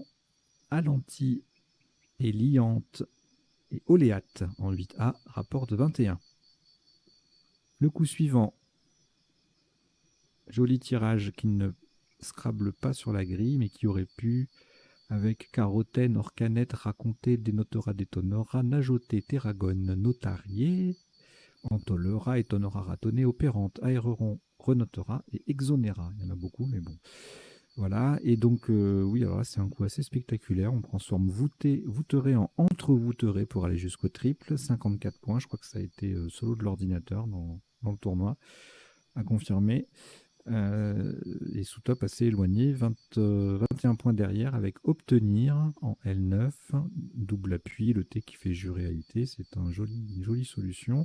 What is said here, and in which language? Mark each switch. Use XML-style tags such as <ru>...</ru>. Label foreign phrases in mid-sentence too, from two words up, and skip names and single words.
<fr>Alanti et liante et oléate en 8A, rapport de 21. Le coup suivant, joli tirage qui ne Scrabble pas sur la grille, mais qui aurait pu, avec carotène, orcanette, raconter, dénotera, détonera, najoter, terragone, notarié, entolera, étonnera, ratonner, opérante, aéreron, renotera et exonéra. Il y en a beaucoup, mais bon. Voilà, et donc, oui, alors là, c'est un coup assez spectaculaire. On transforme voûteré en entre-voûteré pour aller jusqu'au triple. 54 points, je crois que ça a été solo de l'ordinateur dans le tournoi, à confirmer. Et sous top assez éloigné, 21 points derrière avec obtenir en L9, double appui, le T qui fait jeu-réalité, c'est une jolie solution.</fr>